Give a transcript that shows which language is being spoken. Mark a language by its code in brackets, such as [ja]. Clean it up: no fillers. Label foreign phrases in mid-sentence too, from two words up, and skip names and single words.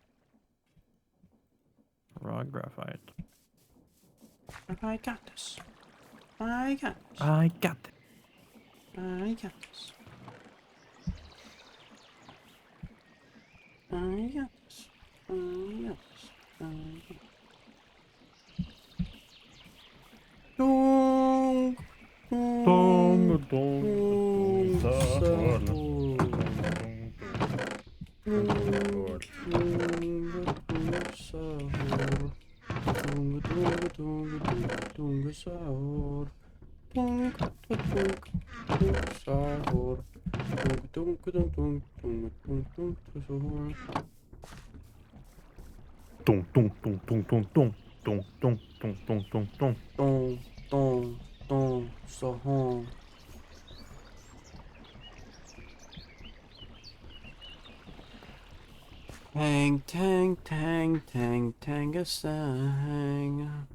[en] raw graphite. I got this. I got this. I got it. I got this. I got this. I got this. I got this. Dong, Dong, dong, dong, sahur. Sahur. Dong, dong, dong, dong, dong, dong. Dong, dong, dong, dong, dong, dong. Dong, dong, dong, sahur. Tang, tang, tang, tang, tangasang.